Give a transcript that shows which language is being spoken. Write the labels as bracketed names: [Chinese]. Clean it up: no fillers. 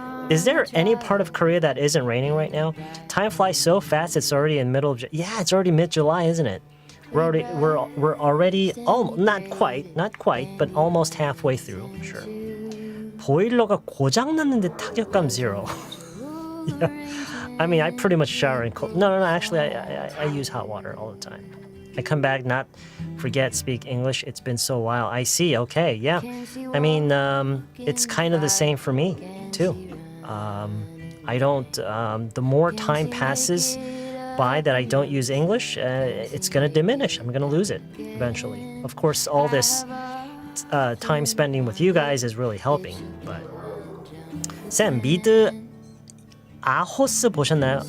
[English] Is there any part of Korea that isn't raining right now? Time flies so fast. It's already in middle of yeah, it's already mid-July, isn't it? We're already not quite, but almost halfway through. Sure. [Korean] 보일러가 고장 났는데 타격감 0. [English] Yeah. I mean, I pretty much shower in cold. No. Actually, I use hot water all the time. I come back, not forget, speak English. It's been so a while. I see. Okay, yeah. I mean, it's kind of the same for me too. I don't. The more time passes by that I don't use English, it's gonna diminish. I'm gonna lose it eventually. Of course, all this time spending with you guys is really helping. But [Korean] 쌤, 미드 아호스 보셨나요?